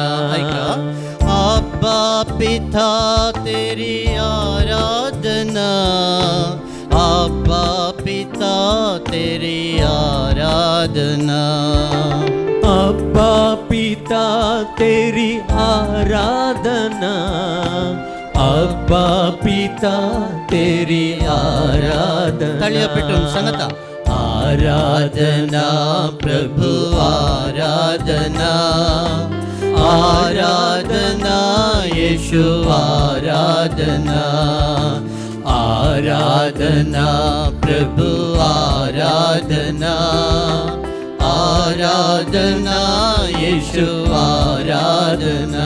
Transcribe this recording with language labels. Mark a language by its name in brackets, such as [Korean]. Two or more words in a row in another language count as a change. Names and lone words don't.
[Hindi] अब्बा पिता तेरी आराधना अब्बा पिता तेरी आराधना अब्बा पिता तेरी आराधना अब्बा पिता तेरी आराधना [Marathi] तळिया पेटून सांगता [Hindi] आराधना प्रभु आराधना आराधना येशु आराधना आराधना प्रभु आराधना आराधना येशु आराधना